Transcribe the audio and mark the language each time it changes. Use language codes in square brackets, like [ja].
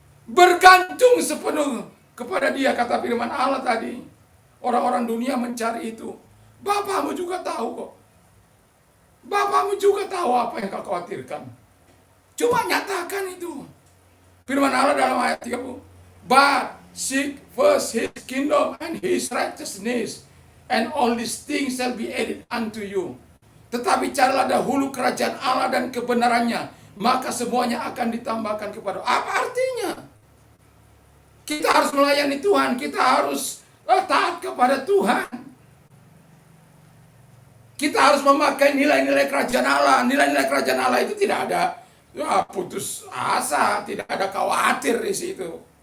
[id] Bergantung sepenuh kepada dia, kata firman Allah tadi. Orang-orang dunia mencari itu. Bapamu juga tahu kok. Bapamu juga tahu apa yang kau khawatirkan. Cuma nyatakan itu. Firman Allah dalam ayat 30. [en] But seek first his kingdom and his righteousness, and all these things shall be added unto you. [id] Tetapi carilah dahulu kerajaan Allah dan kebenarannya, maka semuanya akan ditambahkan kepada. Apa artinya? Kita harus melayani Tuhan, kita harus taat kepada Tuhan. Kita harus memakai nilai-nilai kerajaan Allah. Nilai-nilai kerajaan Allah itu tidak ada putus asa, tidak ada khawatir di situ.